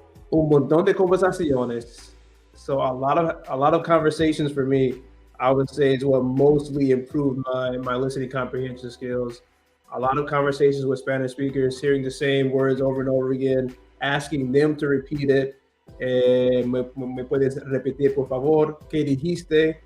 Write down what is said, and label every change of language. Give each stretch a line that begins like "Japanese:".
Spanish: Un montón de conversaciones.
English: So a lot of conversations for me, I would say, is what mostly improved my listening comprehension skills. A lot of conversations with Spanish speakers, hearing the same words over and over again, asking them to repeat it.
Spanish: Me puedes repetir, por favor, ¿qué dijiste?